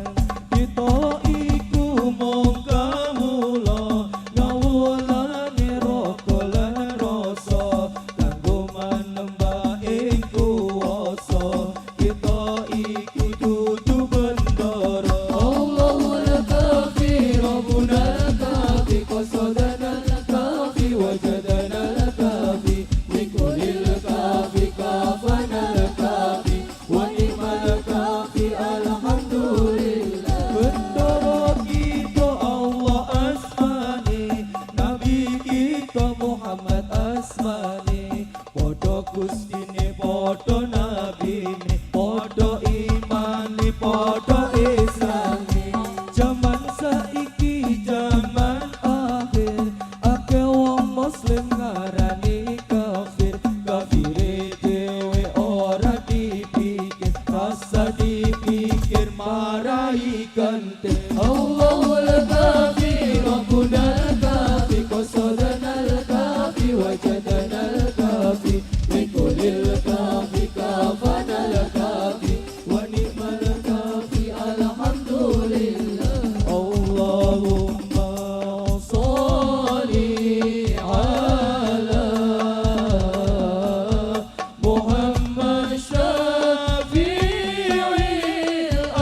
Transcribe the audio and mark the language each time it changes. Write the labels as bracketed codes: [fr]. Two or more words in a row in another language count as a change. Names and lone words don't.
[jv] Kita iku mongka mula ngawulane roko lan rasa kanggo manembah ing kuwasa. Kita iku dudu bendara. [ar] الله الكافي ربنا الكافي قصدنا الكافي وجدنا الكافي لكل الكافي كفانا الكافي ونعم الكافي الحمد لله. [jv] Bendara kita Allah asmani, Nabi kita Muhammad asmani. Podo gustine podo nabine, podo imani podo islami. Zaman saiki zaman akhir, akeh wong muslim ngarani kafir. Kafire dhewe ora dipikir, rasa dipikir marai kante. [ar] الله الكافي ربنا الكافي قصدنا الكافي وجدنا الكافي لكل الكافي كفانا الكافي ونعم الكافي الحمد لله. اللهم صل على محمد شافع